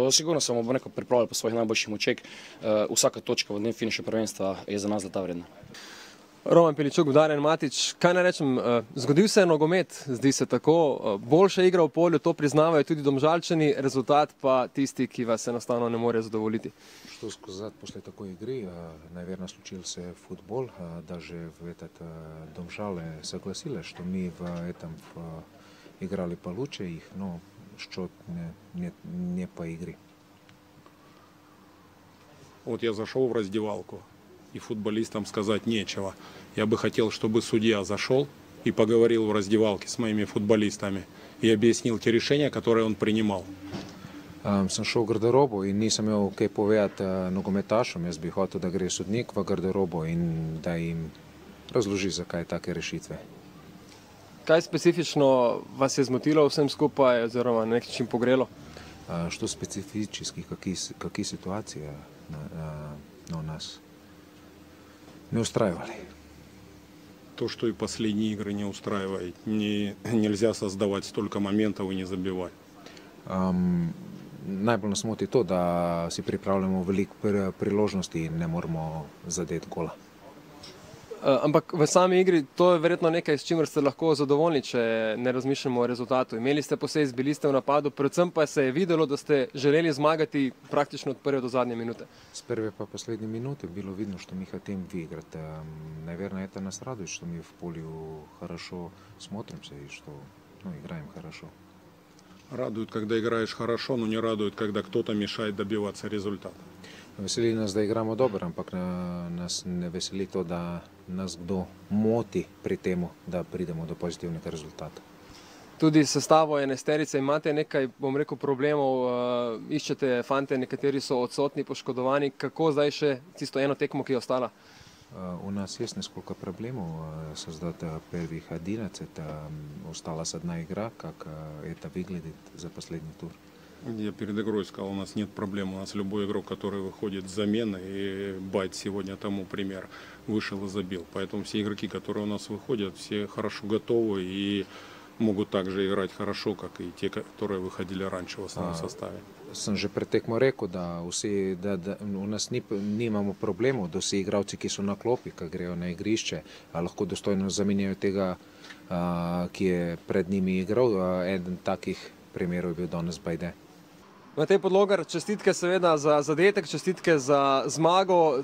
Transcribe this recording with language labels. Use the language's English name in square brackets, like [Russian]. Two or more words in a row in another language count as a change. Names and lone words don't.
[Slovenian] Sigurno se bomo nekako pripravili po svojih najboljših močeh. Vsaka točka v dnem finišu prvenstva je za nas zlata vredna. Roman Piličuk, Darjan Matić, kaj naj rečem, zgodil se je nogomet, zdi se tako, boljša igra v polju, to priznavajo tudi Domžalčani, rezultat pa tisti, ki vas enostavno ne more zadovoljiti. [Russian] Что сказать после такой игры? Наверное, случился футбол, даже в этот Домжалы согласились, что мы в этом играли получше их, но счет не по игре. Вот я зашел в раздевалку, и футболистам сказать нечего. Я бы хотел, чтобы судья зашел и поговорил в раздевалке с моими футболистами и объяснил те решения, которые он принимал. [Slovenian] Sem šel v garderobo in nisem imel kaj povedati nogometašom. Jaz bi hotel, da gre sodnik v garderobo in da jim razloži, zakaj take rešitve. Kaj specifično vas je zmotilo vsem skupaj oziroma na nek način pogrelo? Što specifični, kakšne situacije na nas [Russian] не устраивали. То, что и последние игры не устраивает. Нельзя создавать столько моментов и не забивать. [Slovenian] Najbolj nas moti to, da si pripravljamo veliko priložnosti in ne moramo zadeti gola. Ampak v sami igri to je verjetno nekaj, s čimer ste lahko zadovoljni, če ne razmišljamo o rezultatu. Imeli ste posebej, bili ste v napadu, predvsem pa se je videlo, da ste želeli zmagati praktično od prve do zadnje minute. [Russian] С первой по последней минуте было видно, что мы хотим выиграть. Наверное, это нас радует, что мы в поле хорошо смотримся и что играем хорошо. Радует, когда играешь хорошо, но не радует, когда кто-то мешает добиваться результата. [Slovenian] Veseli nas, da igramo dobro, ampak nas ne veseli to, da nas kdo moti pri temu, da pridemo do pozitivnega rezultata. Tudi sestavo enajsterice imate nekaj, bom rekel, problemov, iščete fante, nekateri so odsotni, poškodovani. Kako zdaj še tisto eno tekmo, ki je ostala? [Russian] У нас есть несколько проблем создать первых 11. Осталась одна игра, как это выглядит за последний тур. Я перед игрой сказал, у нас нет проблем. У нас любой игрок, который выходит с замены, и Байт сегодня тому пример, вышел и забил. Поэтому все игроки, которые у нас выходят, все хорошо готовы и могут также играть хорошо, как и те, которые выходили раньше в основном составе. [Slovenian] sem že pred tekmo rekel, da v nas nimamo problemov, da vsi igralci, ki so na klopi, ki grejo na igrišče, lahko dostojno zamenjajo tega, ki je pred njimi igral. Eden takih primerov je bil danes Bajde. Matej Podlogar, čestitke seveda za zadetek, čestitke za zmago.